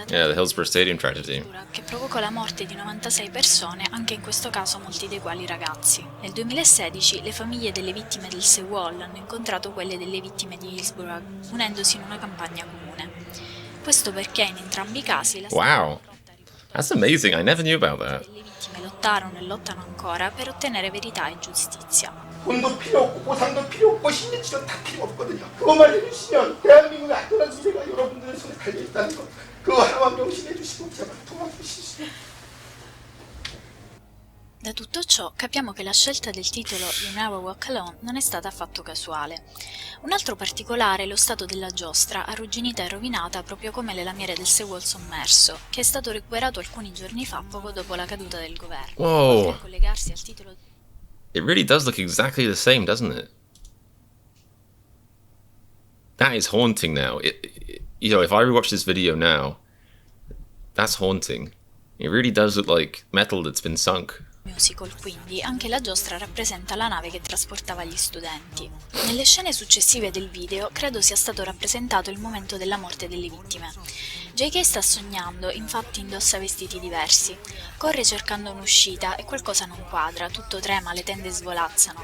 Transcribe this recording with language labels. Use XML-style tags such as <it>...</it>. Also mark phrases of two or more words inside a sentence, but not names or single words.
<en>the Hillsborough Stadium tragedy,</en> <it>che provocò la morte di 96 persone, anche in questo caso molti dei quali ragazzi. Nel 2016 le famiglie delle vittime del Sewol hanno incontrato quelle delle vittime di Hillsborough, unendosi in una campagna comune. Questo perché in entrambi i casi la</it> <en>Wow. That's amazing. I never knew about that.</en> <it>le vittime lottarono e lottano ancora per ottenere verità e giustizia.</it> <ko>돈도 필요 없고 보상도 필요 없고 심리치료 다 필요 없거든요. 그것만 해주시면 대한민국의 안전한 미래가 여러분들의 손에 달려있다는 거 그거 하나만 명심해 주시고 제발 도와주시죠.</ko> <it>Da tutto ciò capiamo che la scelta del titolo You Never Walk Alone non è stata affatto casuale. Un altro particolare è lo stato della giostra, arrugginita e rovinata proprio come le lamiere del Sewol sommerso, che è stato recuperato alcuni giorni fa poco dopo la caduta del governo.</it> <en>Whoa.</en> <it>Oltre a collegarsi al titolo</it> <en>It really does look exactly the same, doesn't it? That is haunting now. You know, if I rewatch this video now, that's haunting. It really does look like metal that's been sunk.</en> <it>musical, quindi anche la giostra rappresenta la nave che trasportava gli studenti. Nelle scene successive del video credo sia stato rappresentato il momento della morte delle vittime. JK sta sognando, infatti indossa vestiti diversi. Corre cercando un'uscita e qualcosa non quadra, tutto trema, le tende svolazzano.</it>